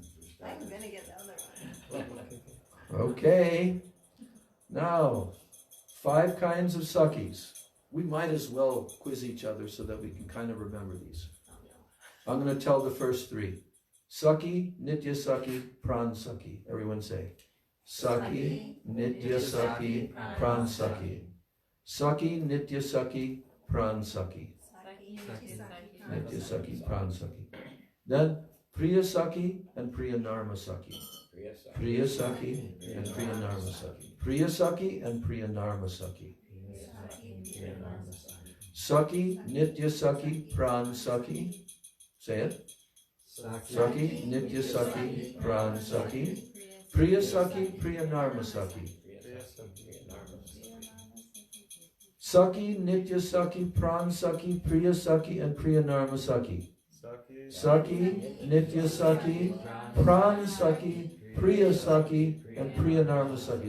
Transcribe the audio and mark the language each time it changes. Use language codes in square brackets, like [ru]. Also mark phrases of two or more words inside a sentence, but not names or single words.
[en] I'm gonna get the other one. Okay. Now, 5 kinds of sakis. We might as well quiz each other so that we can kind of remember these. I'm going to tell the first 3. Saki, Nitya Saki, Pran Saki. Everyone say. Saki, Nitya Saki, Pran Saki. Saki, Nitya Saki, Pran Saki. Nitya Saki, Pran Saki. Then Priya Saki and Priya Narma Saki. Priya Saki and Priya Narma Saki. Priya Saki and Priya Narma Saki. Saki, Nitya Saki, Pran Saki. Say it. Saki, Nitya Saki, Pran Saki. Priya Saki, Priya Narma Saki. Saki, Nitya Saki, Pran Saki, Priya Saki, and Priya Narma Saki. Saki, Nitya Saki, Pran Saki, Priya Saki, and Priya Narma Saki.